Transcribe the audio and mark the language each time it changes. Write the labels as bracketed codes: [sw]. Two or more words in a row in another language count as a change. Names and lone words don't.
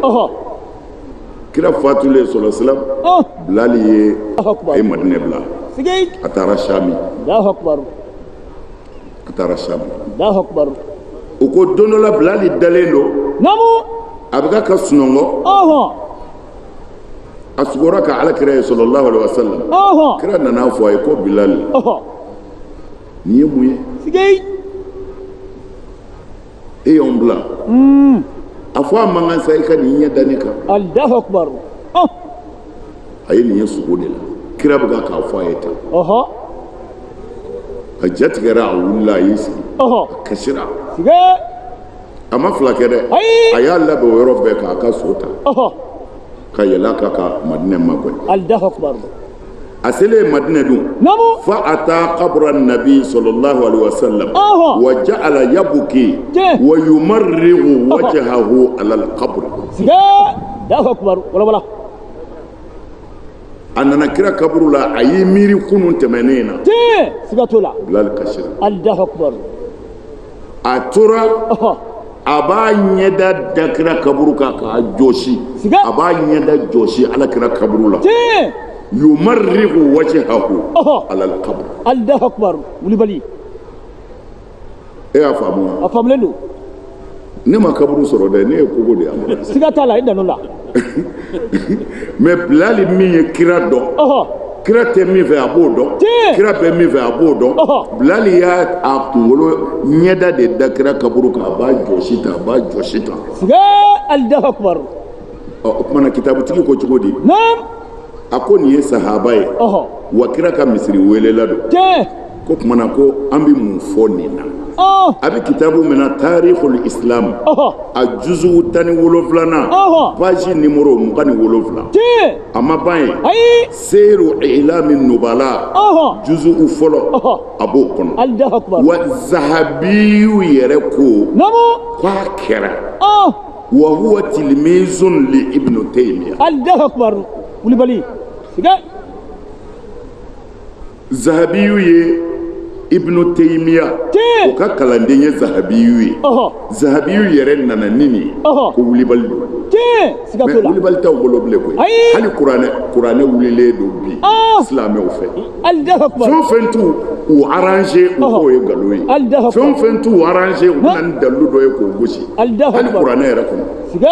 [bm] Kira fatulen sallallahu Bilali ye a ye Madinɛ bila. A taara Sami. [ar] الله أكبر. [bm] A taara Sami. [ar] الله أكبر. [bm] O ko don dɔ la Bilali dalen don. Naamu. A bɛ ka sunɔgɔ. A sugora ka Alakira ye [ar] صلى الله عليه وسلم. [bm] Kira nana fɔ a ye ko Bilali. Nin ye mun ye? E y'anw bila. A fɔ a man kan sa i ka nin ɲɛ da ne kan. [ar] الله أكبر. [bm] A ye nin ye sogo de la. Kira bɛ k'a fɔ a ye tan. A jatigɛra a wulila a y'i sigi. A kasira. A ma fila kɛ dɛ. A y'a labɛn o yɔrɔ bɛɛ k'a ka so ta. Ka yɛlɛ k'a ka Madinɛ makɔnɔ. [ar] الله أكبر. [bm] A selen Madinɛ dun. [ar] فأتى قبر النبي صلى الله عليه وسلم. وجعل يبكي ويمرغ وجهه على القبر. الله أكبر. والله والله. [bm] A nana kira kaburu la a y'i miiri kunun tɛmɛnen na. Siga t'o la. Bilali kasira. [ar] الله أكبر. [bm] A tora a b'a ɲɛda da kira kaburu kan k'a jɔsi. A b'a ɲɛda jɔsi ala kira kaburu la. [ar] يمرغ وجهه على القبر. الله أكبر. [bm] Wulibali. E y'a faamu wa? A faamulen don. Ne ma kaburu sɔrɔ dɛ ne ye kogo de ye. Siga t'a la i danno la. Mais Bilali min ye kira dɔn kira tɛ min fɛ a b'o dɔn kira bɛ min fɛ a b'o dɔn bilali y'a a kunkolo ɲɛda de da kira kaburu kan a b'a jɔsi tan a b'a jɔsi tan [ar] الله أكبر [bm] o kumana kitabutigi ko cogo di a ko nin ye sahaba ye wa kira ka misiri welela don ko kumana ko an bɛ mun fɔ nin na a bɛ kitabu min na [ar] تاريخ الإسلام [bm] a juzu 17nan [fr] page numéro [bm] 27 a ma ban ye seeru ilami nubala juzu fɔlɔ a b'o kɔnɔ wa zahabiyu yɛrɛ ko k'a kɛra [ar] وهو تلميذ لابن تيمية الله أكبر Kulibali [bm] zahabiyu ye ibnu taymiya o ka kalanden ye zahabiyu ye zahabiyu yɛrɛ nana nini ko wulibali mais wulibali t'aw bolo bilen koyi hali kuranɛ wulilen don bi silamɛw fɛ fɛn o fɛn t'u u arranger u k'o ye nkalon ye fɛn o fɛn t'u arranger u bɛna ni dalilu dɔ ye k'o gosi hali kuranɛ yɛrɛ kɔnɔ